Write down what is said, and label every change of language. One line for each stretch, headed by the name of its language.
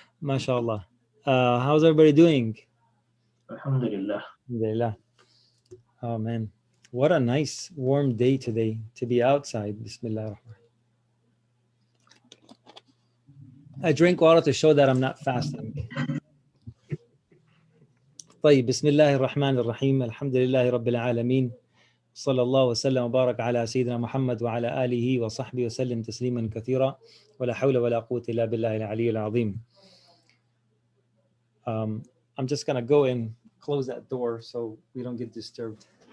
English: MashaAllah. How's everybody doing? Alhamdulillah. Alhamdulillah. Oh, man. What a nice warm day today to be outside. Bismillah. I drink water to show that I'm not fasting.
Arabic: طيب بسم الله الرحمن الرحيم الحمد لله رب العالمين صلى الله وسلم وبارك على سيدنا محمد وعلى آله وصحبه وسلم تسليما كثيرا ولا حول ولا قوة إلا بالله العلي العظيم.
English: I'm just gonna go and close that door so we don't get disturbed.